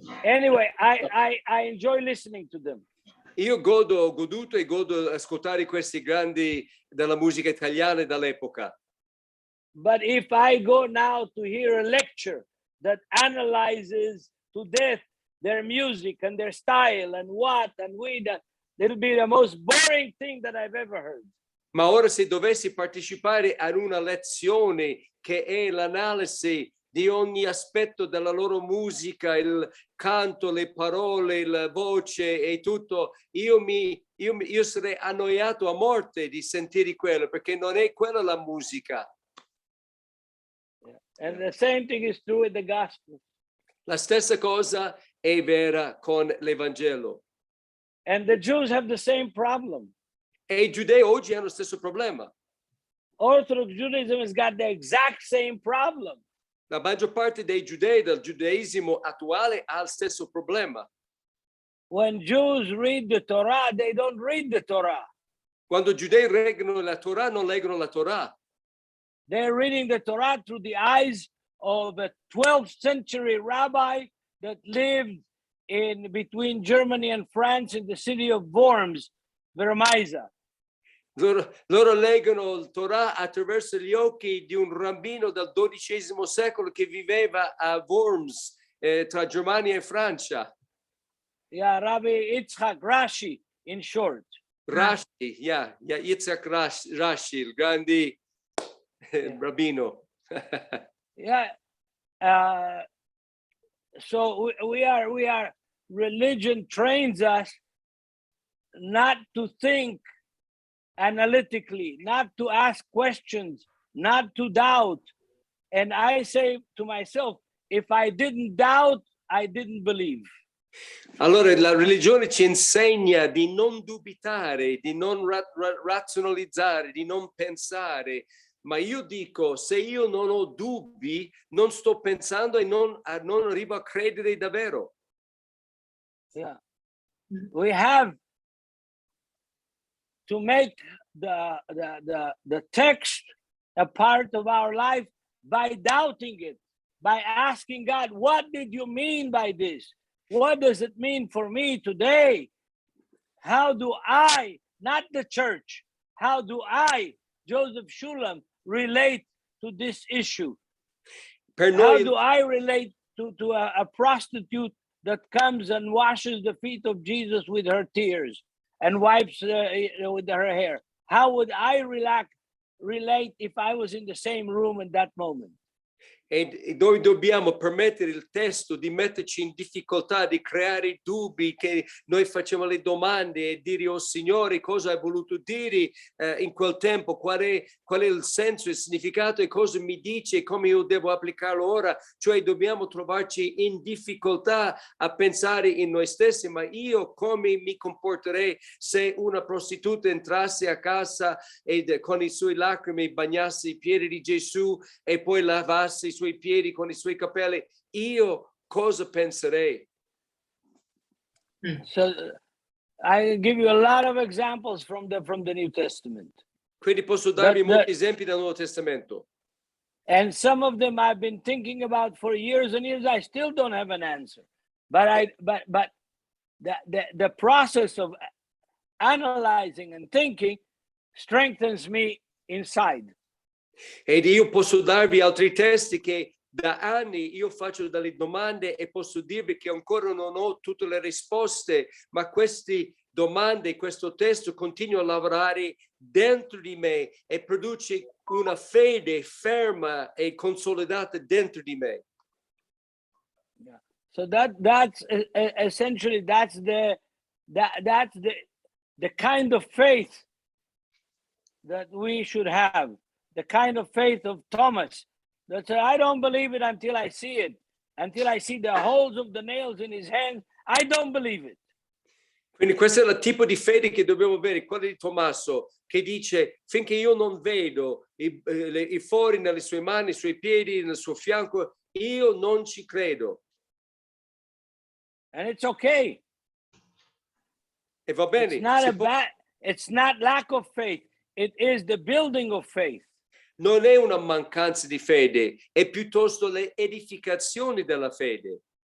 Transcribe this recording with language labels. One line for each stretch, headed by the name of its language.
English: Anyway, I enjoy listening to them.
Italian: Io ho goduto e godo ascoltare questi grandi della musica italiana dell'epoca.
English: But if I go now to hear a lecture that analyzes to death their music and their style and it'll be the most boring thing that I've ever heard.
Italian: Ma ora se dovessi partecipare ad una lezione che è l'analisi di ogni aspetto della loro musica, il canto, le parole, la voce e tutto, io sarei annoiato a morte di sentire quello, perché non è quella la musica.
English: And the same thing is true with the gospel.
Italian: La stessa cosa è vera con l'Evangelo.
English: And the Jews have the same problem.
Italian: E i giudei oggi hanno lo stesso problema.
English: Orthodox Judaism has got the exact same problem.
Italian: La maggior parte dei giudei del giudaismo attuale ha lo stesso problema.
English: When Jews read the Torah, they don't read the Torah.
Italian: Quando i giudei leggono la Torah, non leggono la Torah.
English: They're reading the Torah through the eyes of a 12th century rabbi that lived in between Germany and France in the city of Worms, Vermaisa.
Italian: Loro leggono il Torah attraverso gli occhi di un rabbino del XII secolo che viveva a Worms, tra Germania e Francia.
English: Yeah, Rabbi Yitzhak Rashi, in short.
Italian: Rashi, Yitzhak Rashi, il grande rabbino.
English: Yeah. So we are. Religion trains us not to think analytically, not to ask questions, not to doubt. And I say to myself, if I didn't doubt, I didn't believe.
Italian: Allora la religione ci insegna di non dubitare, di non razionalizzare, di non pensare, ma io dico, se io non ho dubbi, non sto pensando e non arrivo a credere davvero.
English: Yeah. We have to make the text a part of our life by doubting it, by asking God, what did you mean by this? What does it mean for me today? How do I, not the church, how do I, Joseph Shulam, relate to this issue? How do I relate to a prostitute that comes and washes the feet of Jesus with her tears and wipes with her hair? How would I relate if I was in the same room in that moment?
Italian: E noi dobbiamo permettere il testo di metterci in difficoltà, di creare dubbi, che noi facciamo le domande e dire, oh Signore, cosa hai voluto dire in quel tempo, qual è il senso, il significato e cosa mi dice e come io devo applicarlo ora. Cioè dobbiamo trovarci in difficoltà a pensare in noi stessi, ma io come mi comporterei se una prostituta entrasse a casa e con i suoi lacrime bagnasse i piedi di Gesù e poi lavasse i suoi piedi con i suoi capelli, io cosa penserei?
English: So I give you a lot of examples from the New Testament.
Italian: Quindi posso darvi molti esempi dal Nuovo Testamento.
English: And some of them I've been thinking about for years and years. I still don't have an answer. But the process of analyzing and thinking strengthens me inside.
Italian: Ed io posso darvi altri testi che da anni io faccio delle domande e posso dirvi che ancora non ho tutte le risposte, ma queste domande, questo testo continua a lavorare dentro di me e produce una fede ferma e consolidata dentro di me.
English: Yeah. So that's essentially that's the kind of faith that we should have. The kind of faith of Thomas that said, I don't believe it until I see it. Until I see the holes of the nails in his hands, I don't believe it.
Italian: Quindi questo è il tipo di fede che dobbiamo avere, quello di Tommaso, che dice, finché io non vedo i fori nelle sue mani, nei suoi piedi, nel suo fianco, io non ci credo.
English: And it's okay.
Italian: E va bene.
English: It's not lack of faith. It is the building of faith.
Italian: Non è una mancanza di fede, è piuttosto le edificazioni della fede.